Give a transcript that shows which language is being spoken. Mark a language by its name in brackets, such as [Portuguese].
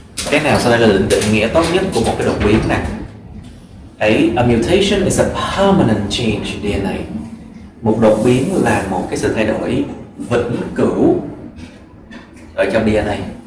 [Vietnamese] Cái nào sau đây là định nghĩa tốt nhất của một cái đột biến này? [English] A mutation is a permanent change in DNA. [Vietnamese] Một đột biến là một cái sự thay đổi vĩnh cửu ở trong DNA.